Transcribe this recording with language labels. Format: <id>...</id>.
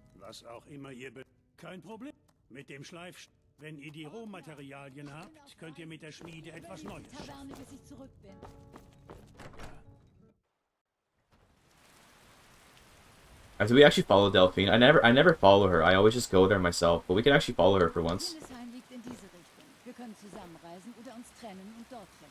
<de>Was auch immer ihr kein Problem. Mit dem Schleif. Wenn ihr die Rohmaterialien habt, könnt ihr mit der Schmiede etwas Neues schaffen. Taverne, bis ich zurück bin.</de> <en>Do we actually follow Delphine? I never follow her. I always just go there myself. But we can actually follow her for once.</en> <de>Kühnesheim liegt in diese Richtung. Wir können zusammenreisen oder uns trennen und dort treffen.</de>